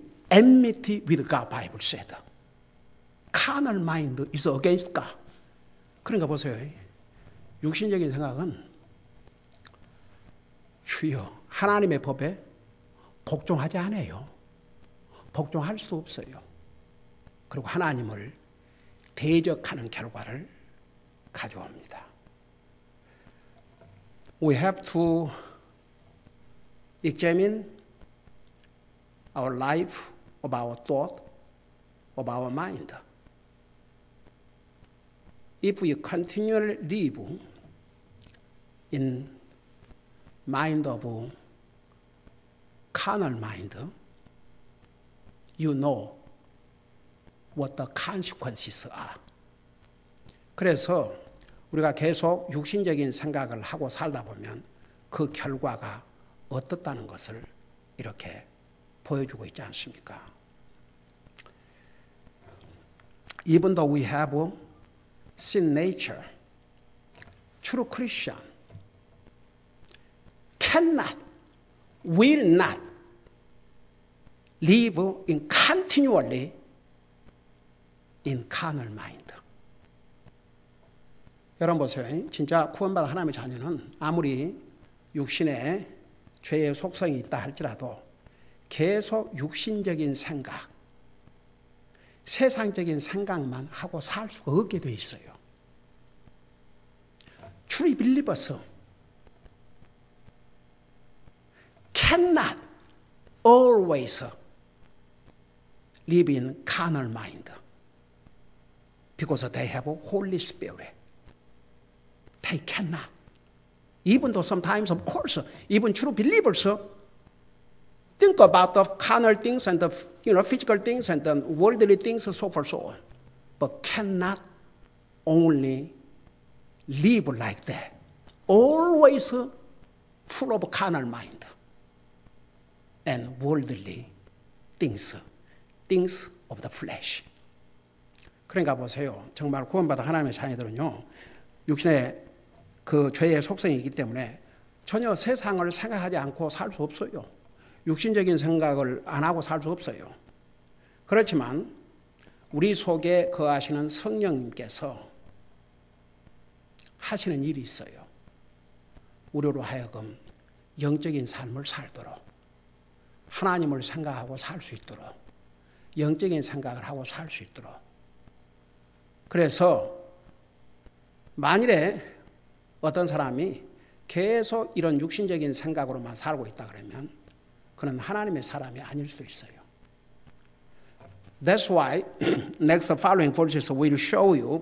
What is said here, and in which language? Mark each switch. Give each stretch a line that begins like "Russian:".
English: Enmity with God, Bible said. Carnal mind is against God.
Korean: 그러니까 보세요. 육신적인 생각은 주여 하나님의 법에 복종하지 않아요. 복종할 수 없어요. 그리고 하나님을 대적하는 결과를 가져옵니다.
English: We have to examine our life, of our thought, of our mind. If we continually live in mind of carnal mind, you know what the consequences are.
Korean: 그래서 우리가 계속 육신적인 생각을 하고 살다 보면 그 결과가 어떻다는 것을 이렇게 보여주고 있지 않습니까?
English: Even though we have sin nature, true Christian cannot, will not live in continually in carnal mind.
Korean: 여러분 보세요. 진짜 구원받은 하나님의 자녀는 아무리 육신에 죄의 속성이 있다 할지라도 계속 육신적인 생각, 세상적인 생각만 하고 살 수가 없게 돼 있어요.
English: True believers cannot always live in carnal mind because they have Holy Spirit. They cannot. Even though sometimes, of course, even true believers think about the carnal things and the physical things and the worldly things, so forth, so on, but cannot only live like that. Always full of carnal mind and worldly things of the flesh.
Korean: 그러니까 보세요. 정말 구원받은 하나님의 자녀들은요, 육신의 그 죄의 속성이 있기 때문에 전혀 세상을 생각하지 않고 살 수 없어요. 육신적인 생각을 안 하고 살 수 없어요. 그렇지만 우리 속에 거하시는 성령님께서 하시는 일이 있어요. 우리로 하여금 영적인 삶을 살도록, 하나님을 생각하고 살 수 있도록, 영적인 생각을 하고 살 수 있도록. 그래서 만일에 어떤 사람이 계속 이런 육신적인 생각으로만 살고 있다 그러면 그는 하나님의 사람이 아닐 수도 있어요.
English: That's why next following verses will show you.